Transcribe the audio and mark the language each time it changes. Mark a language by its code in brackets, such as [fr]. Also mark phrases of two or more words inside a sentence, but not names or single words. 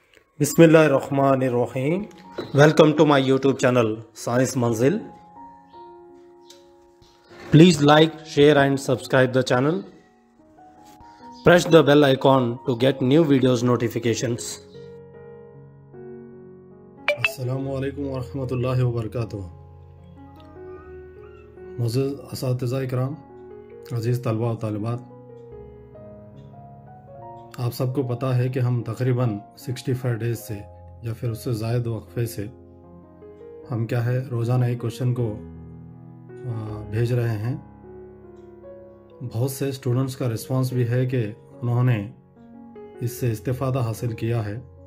[ar] بسم الله الرحمن الرحيم. [en] Welcome to my YouTube channel Science Manzil. Please like, share and subscribe the channel. Press the bell icon to get new videos notifications. [ar] السلام عليكم ورحمة الله وبركاته. [ur] معزز اساتذہ اکرام، عزیز طلبہ و طالبات, آپ سب کو پتہ ہے کہ ہم تقریباً 65 ڈیز سے یا پھر اس سے زائد وقفے سے ہم کیا ہے روزانہ ایک کوشچن کو بھیج رہے ہیں. بہت سے اسٹوڈنٹس کا رسپانس بھی ہے کہ انہوں نے اس سے استفادہ حاصل کیا ہے.